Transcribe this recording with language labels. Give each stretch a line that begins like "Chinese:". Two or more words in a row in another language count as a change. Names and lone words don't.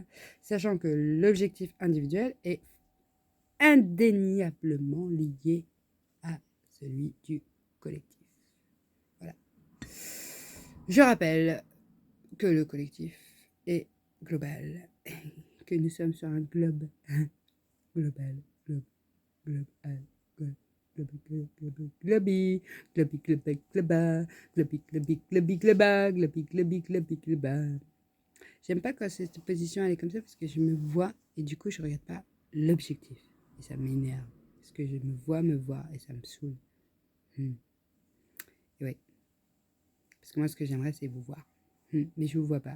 French: Sachant que l'objectif individuel est indéniablement lié à celui du collectif. Voilà. Je rappelle que le collectif est global, que nous sommes sur un globe global, globe, global, globe. Globi, globi, globi, globa, globi, globi, globi, globa, globi, globi, globi, globa. J'aime pas quand cette position elle est comme ça parce que je me vois et du coup je regarde pas l'objectif et ça m'énerve parce que je me vois et ça me saoule. Et ouais, parce que moi ce que j'aimerais c'est vous voir, mais je vous vois pas.